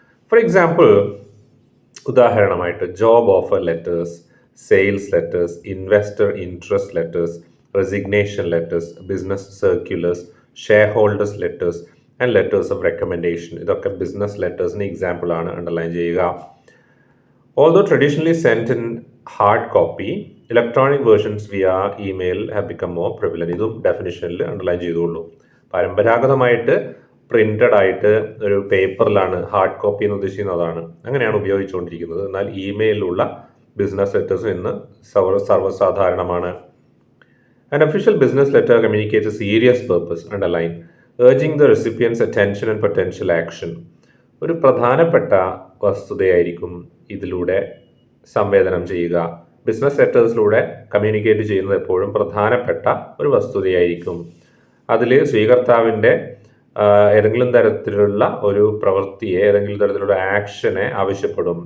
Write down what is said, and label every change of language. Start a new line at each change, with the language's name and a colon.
Malayalam: For example, ഉദാഹരണമായിട്ട് job offer letters, sales letters, investor interest letters, resignation letters, business സർക്യുലേഴ്സ്, share holders letters and letters of recommendation. ഇതൊക്കെ business ലെറ്റേഴ്സിന് എക്സാമ്പിളാണ്. Underline ചെയ്യുക.
English: Although traditionally sent in hard copy, electronic versions via email have become more prevalent.
Malayalam: ഇതും ഡെഫിനിഷനിൽ underline ചെയ്തോളൂ. പരമ്പരാഗതമായിട്ട് printed ആയിട്ട് ഒരു പേപ്പറിലാണ്, hard copy എന്ന് ഉദ്ദേശിക്കുന്നത് അതാണ്, അങ്ങനെയാണ് ഉപയോഗിച്ചുകൊണ്ടിരിക്കുന്നത്. എന്നാൽ ഇമെയിലുള്ള ബിസിനസ് ലെറ്റേഴ്സ് ഇന്ന് സർവ്വസാധാരണമാണ്.
English: An official business letter communicates a serious purpose, underline, urging the recipient's attention and potential action.
Malayalam: ഒരു പ്രധാനപ്പെട്ട വസ്തുതയായിരിക്കും ഇതിലൂടെ സംവേദനം ചെയ്യുക. ബിസിനസ് ലെറ്റേഴ്സിലൂടെ കമ്മ്യൂണിക്കേറ്റ് ചെയ്യുന്നത് എപ്പോഴും പ്രധാനപ്പെട്ട ഒരു വസ്തുതയായിരിക്കും. അതിൽ സ്വീകർത്താവിൻ്റെ ഏതെങ്കിലും തരത്തിലുള്ള ഒരു പ്രവൃത്തിയെ, ഏതെങ്കിലും തരത്തിലുള്ള ആക്ഷനെ ആവശ്യപ്പെടും.